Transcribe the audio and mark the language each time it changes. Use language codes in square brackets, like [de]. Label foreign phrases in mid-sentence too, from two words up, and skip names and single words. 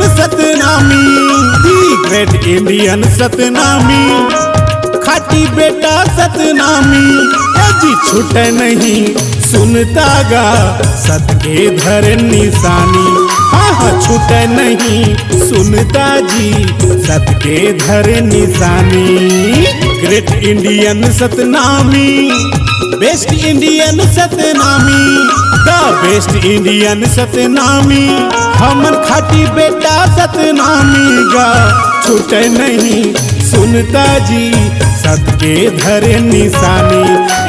[hne] सतनामी, [en] the great Indian [hne] सतनामी, खाटी बेटा सतनामी, जी छूटे नहीं सुनता गा सत के धरे निशानी। हाँ छूटे नहीं सुनता जी सत के धरे निशानी। [en] great Indian [hne] सतनामी, [en] best Indian [hne] सतनामी, [en] the best Indian [hne] सतनामी, हमन खाटी बेटा सतनामी गा छूटे नहीं सुनता जी सत के धरे निशानी।